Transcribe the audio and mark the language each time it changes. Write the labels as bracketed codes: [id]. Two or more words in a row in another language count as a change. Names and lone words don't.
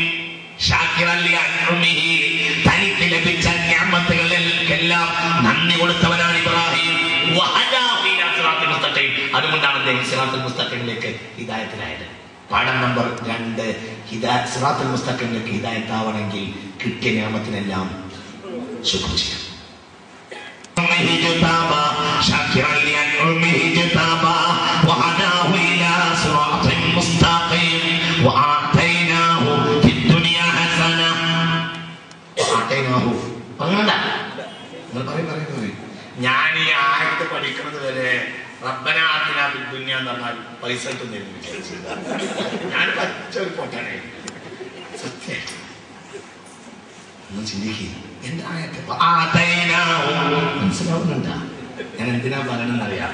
[ar] شاكرا لأنعمه, [ml] തനിക്ക് ലഭിച്ച നിഅമത്തുകൾക്കെല്ലാം നന്ദി കൊടുത്തവനാണ് ഇബ്രാഹിം. [ar] وهداه إلى صراط مستقيم, [ml] അതുകൊണ്ടാണ് അദ്ദേഹം സിറാത്തുൽ മുസ്തഖീമിലേക്ക് ഹിദായത്തിലായത്. പാഠം നമ്പർ 2, സിറാത്തുൽ മുസ്തഖീമിലേക്ക് ഹിദായത്ത് ആവണമെങ്കിൽ കിട്ടിയ നിഅമത്തിനെല്ലാം ശുക്ർ ചെയ്യണം. [ar] شاكرا لأنعمه اجتباه وهداه إلى صراط مستقيم وآتيناه في الدنيا حسنة. [ml] وآتيناه ഞാൻ ഈ ആയത്ത് പഠിക്കുന്നത് വരെ [ar] ربنا آتنا في الدنيا [ml] എന്ന് പറഞ്ഞാൽ പൈസ കിട്ടുന്നില്ല വിചാരിച്ചു. ഞാൻ പച്ചൊരു പൊട്ടനെ സത്യം ഒന്ന് ചിന്തിക്കുക. മനസ്സിലാവുന്നുണ്ടാ ഞാൻ എന്തിനാ പറയണമെന്നറിയാം.